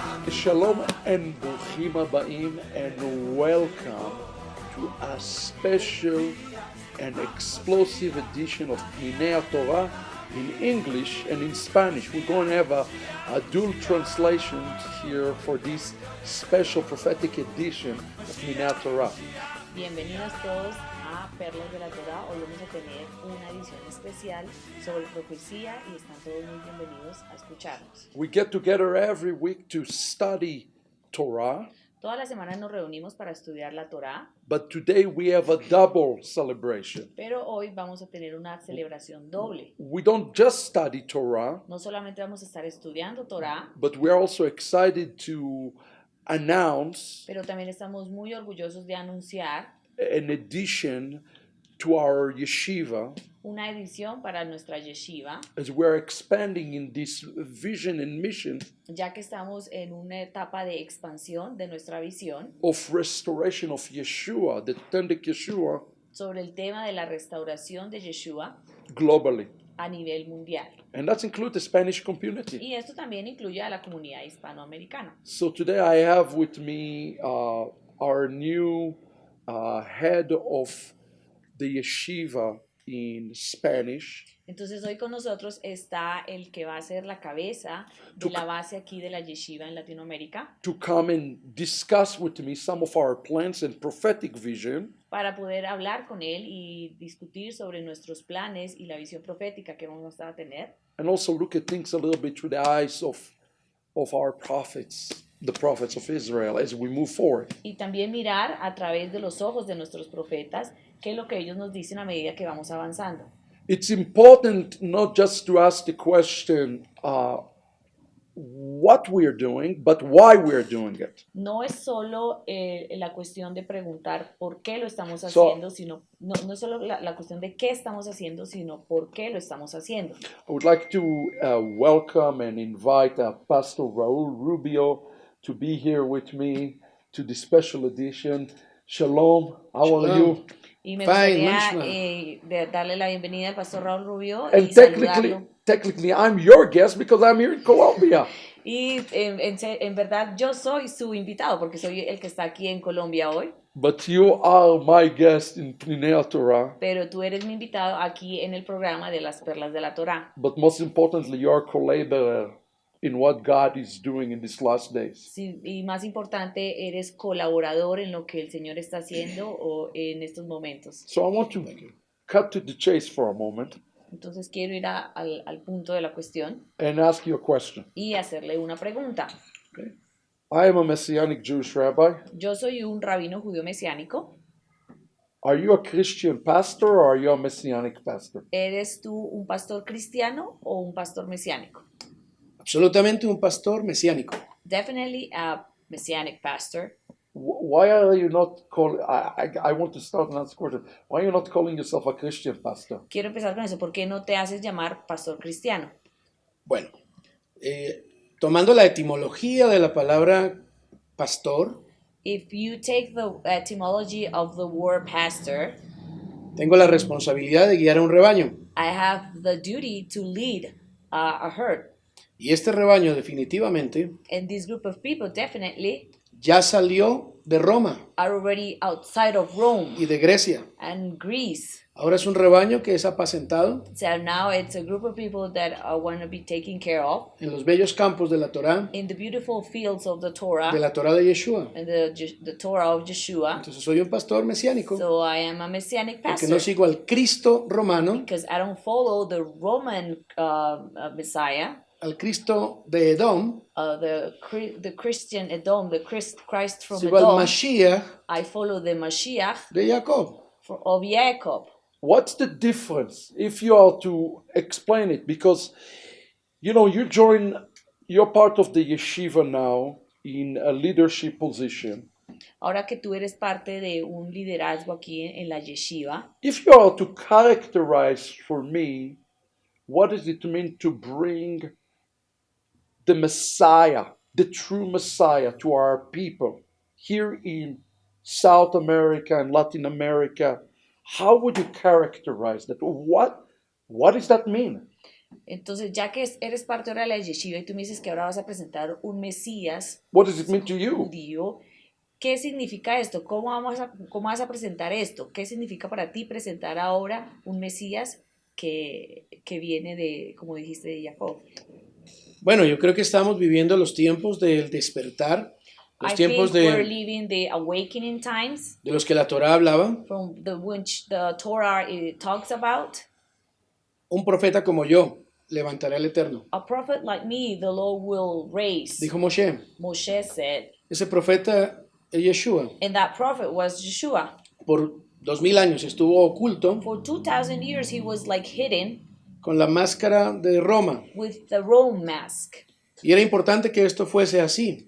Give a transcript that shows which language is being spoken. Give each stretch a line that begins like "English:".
English: Shalom and Bruchim Habaim, and welcome to a special and explosive edition of Pnei Torah in English and in Spanish. We're going to have a dual translation here for this special prophetic edition of Pnei Torah.
Spanish: Bienvenidos todos a Perlas de la Torah. Hoy vamos a tener una edición especial sobre profecía y están todos muy bienvenidos a escucharnos.
English: We get together every week to study Torah,
Spanish: Todas las semanas nos reunimos para estudiar la Torah,
English: but today we have a double celebration.
Spanish: pero hoy vamos a tener una celebración doble.
English: We don't just study Torah,
Spanish: No solamente vamos a estar estudiando Torah,
English: but we are also excited to announce
Spanish: pero también estamos muy orgullosos de anunciar
English: an addition to our yeshiva
Spanish: una edición para nuestra yeshiva,
English: as we're expanding in this vision and mission
Spanish: ya que estamos en una etapa de expansión de nuestra visión
English: of restoration of Yeshua, the authentic Yeshua,
Spanish: sobre el tema de la restauración de Yeshua
English: globally.
Spanish: a nivel mundial.
English: And that includes the Spanish community.
Spanish: Y esto también incluye a la comunidad hispanoamericana.
English: So today I have with me our new head of the yeshiva in Spanish,
Spanish: Entonces hoy con nosotros está el que va a ser la cabeza de la base aquí de la yeshiva en Latinoamérica
English: to come and discuss with me some of our plans and prophetic vision,
Spanish: para poder hablar con él y discutir sobre nuestros planes y la visión profética que vamos a tener
English: and also look at things a little bit through the eyes of our prophets, the prophets of Israel, as we move forward.
Spanish: y también mirar a través de los ojos de nuestros profetas qué es lo que ellos nos dicen a medida que vamos avanzando.
English: It's important not just to ask the question what we're doing, but why we're doing it.
Spanish: No es solo la cuestión de preguntar por qué lo estamos
English: So-
Spanish: haciendo, sino no es solo la cuestión de qué estamos haciendo, sino por qué lo estamos haciendo.
English: I would like to welcome and invite Pastor Raul Rubio to be here with me to this special edition. Shalom, how are Shalom. you?
Spanish: Y me
English: Fine,
Spanish: gustaría
German: manchmal.
Spanish: darle la bienvenida al pastor Raúl Rubio
English: And
Spanish: y saludarlo.
English: technically, I'm your guest because I'm here in Colombia.
Spanish: Y en verdad yo soy su invitado porque soy el que está aquí en Colombia hoy,
English: But you are my guest in Pnei Torah.
Spanish: pero tú eres mi invitado aquí en el programa de las Perlas de la Torá.
English: But most importantly, you're a collaborator in what God is doing in these last days.
Spanish: Sí, y más importante, eres colaborador en lo que el Señor está haciendo en estos momentos.
English: So I want to cut to the chase for a moment
Spanish: Entonces quiero ir al punto de la cuestión
English: and ask you a question.
Spanish: y hacerle una pregunta.
English: I am a Messianic Jewish rabbi.
Spanish: Yo soy un rabino judío mesiánico.
English: Are you a Christian pastor or are you a Messianic pastor?
Spanish: ¿Eres tú un pastor cristiano o un pastor mesiánico? Absolutamente un pastor mesiánico.
English: Definitely a messianic pastor. Why are you not calling? I want to start and ask a question. Why are you not calling yourself a Christian pastor?
Spanish: Quiero empezar con eso. ¿Por qué no te haces llamar pastor cristiano? Bueno, tomando la etimología de la palabra pastor,
English: If you take the etymology of the word pastor,
Spanish: tengo la responsabilidad de guiar a un rebaño.
English: I have the duty to lead a herd.
Spanish: Y este rebaño definitivamente
English: And this group of people definitely
Spanish: ya salió de Roma
English: are already outside of Rome
Spanish: y de Grecia.
English: and Greece.
Spanish: Ahora es un rebaño que es apacentado
English: So now it's a group of people that want to be taken care of
Spanish: en los bellos campos de la Torá,
English: in the beautiful fields of the Torah
Spanish: de la Torá de Yeshua.
English: and the Torah of Yeshua.
Spanish: Entonces soy un pastor mesiánico
English: So I am a messianic
Spanish: porque
English: pastor
Spanish: no sigo al Cristo romano,
English: because I don't follow the Roman Messiah,
Spanish: al Cristo de Edom,
English: the Christian Edom, the Christ from
Spanish: sigo al
English: Edom.
Spanish: Mashiach
English: I follow the Mashiach
Spanish: de Jacob.
English: of Jacob. What's the difference if you are to explain it? Because, you're part of the yeshiva now in a leadership position.
Spanish: Ahora que tú eres parte de un liderazgo aquí en la yeshiva,
English: If you are to characterize for me, what does it mean to bring the Messiah, the true Messiah, to our people here in South America and Latin America how would you characterize that? What does that mean?
Spanish: Entonces, ya que eres parte ahora de la yeshiva y tú me dices que ahora vas a presentar un Mesías
English: What does it mean to you?
Spanish: judío, ¿qué significa esto? ¿Cómo vas a presentar esto? ¿Qué significa para ti presentar ahora un Mesías que viene de, como dijiste, de Jacob? Bueno, yo creo que estamos viviendo los tiempos del despertar, los
English: I
Spanish: tiempos
English: think we're
Spanish: de
English: living the awakening times
Spanish: los que la Torá hablaba.
English: from which the Torah talks about.
Spanish: Un profeta como yo levantaré al Eterno,
English: A prophet like me, the Lord will raise.
Spanish: dijo Moshe.
English: Moshe said,
Spanish: Ese profeta es Yeshua.
English: and that prophet was Yeshua.
Spanish: Por 2000 años estuvo oculto
English: For 2,000 years, he was like hidden
Spanish: con la máscara de Roma.
English: with the Rome mask.
Spanish: Y era importante que esto fuese así,